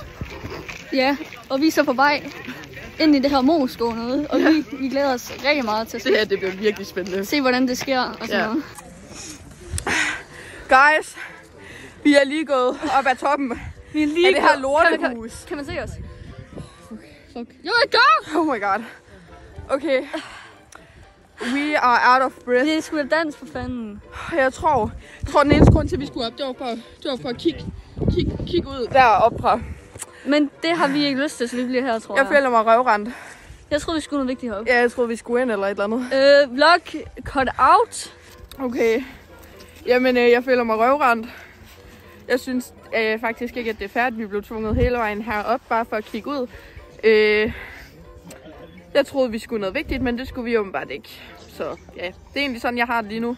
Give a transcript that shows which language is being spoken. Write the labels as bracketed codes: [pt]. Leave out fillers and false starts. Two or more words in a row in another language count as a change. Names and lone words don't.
[da] Ja, og vi er så på vej ind i det her Moeskov noget. Og vi glæder os rigtig meget til at se. Det her, det bliver virkelig spændende. Se, hvordan det sker og sådan noget. Guys, vi er lige gået op ad toppen. Vi er lige af det her lortehus. Kan man se os? Fuck. Jo, jeg gør! [en] Oh my god. Okay. We are out of breath. [da] Det er sgu da dans for fanden. Jeg tror den eneste grund til, at vi skulle op, det var for at kigge ud deroppe fra. Men det har vi ikke lyst til, så vi bliver her, tror jeg. Jeg føler mig røvrendt. Jeg troede, vi skulle noget vigtigt heroppe. Ja, jeg troede, vi skulle ind eller et eller andet. [en] Vlog cut out. [da] Okay. Jamen, jeg føler mig røvrendt. Jeg synes faktisk ikke, at det er færdigt. Vi blev tvunget hele vejen herop, bare for at kigge ud. Jeg troede, vi skulle noget vigtigt, men det skulle vi åbenbart ikke. Så ja, det er egentlig sådan, jeg har det lige nu.